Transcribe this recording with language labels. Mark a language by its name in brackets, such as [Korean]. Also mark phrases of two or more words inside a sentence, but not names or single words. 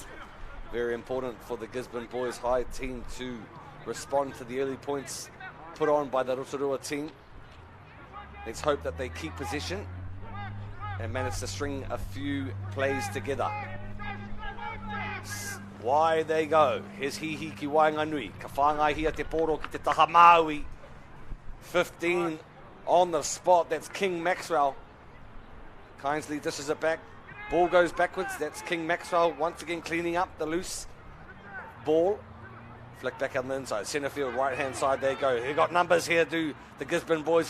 [English] Very important for the Gisborne Boys High team to respond to the early points put on by the Rotorua team. Let's hope that they keep possession and manage to string a few plays together. Why they go. Here's Hihi ki Wainganui. [Māori] Ka whāngai hia te poro ki te taha Maui. [English] 15 on the spot. That's King Maxwell. Kindly dishes it back. Ball goes backwards. That's King Maxwell once again cleaning up the loose ball. Flick back on the inside. Centre field, right hand side. There you go. He got numbers here. Do the Gisborne boys.